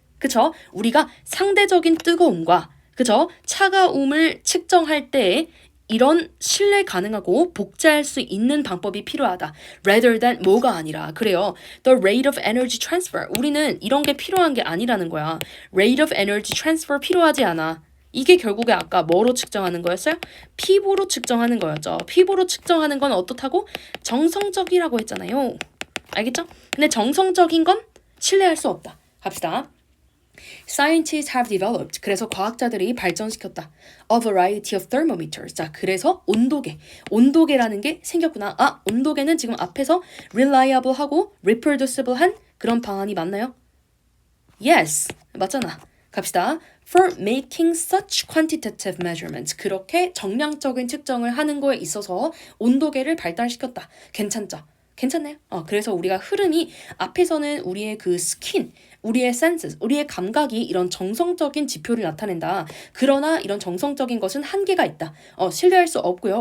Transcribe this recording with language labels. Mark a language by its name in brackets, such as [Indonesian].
[Korean] 그쵸? 우리가 상대적인 뜨거움과 그쵸? 차가움을 측정할 때 이런 신뢰 가능하고 복제할 수 있는 방법이 필요하다. [English] rather than [Korean] 뭐가 아니라. 그래요. [English] The rate of energy transfer. [Korean] 우리는 이런 게 필요한 게 아니라는 거야. [English] rate of energy transfer [Korean] 필요하지 않아. 이게 결국에 아까 뭐로 측정하는 거였어요? 피부로 측정하는 거였죠. 피부로 측정하는 건 어떻다고? 정성적이라고 했잖아요. 알겠죠? 근데 정성적인 건 신뢰할 수 없다. 갑시다. [English] Scientists have developed. [Korean] 그래서 과학자들이 발전시켰다. [English] A variety of thermometers. [Korean] 자, 그래서 온도계. 온도계라는 게 생겼구나. 아, 온도계는 지금 앞에서 reliable하고 reproducible한 그런 방안이 맞나요? [English] Yes. [Korean] 맞잖아. 갑시다. [English] For making such quantitative measurements. [Korean] 그렇게 정량적인 측정을 하는 거에 있어서 온도계를 발달시켰다. 괜찮죠? 괜찮나요? 그래서 우리가 흐름이 앞에서는 우리의 그 스킨, 우리의 senses, 우리의 감각이 이런 정성적인 지표를 나타낸다. 그러나 이런 정성적인 것은 한계가 있다. 신뢰할 수 없고요.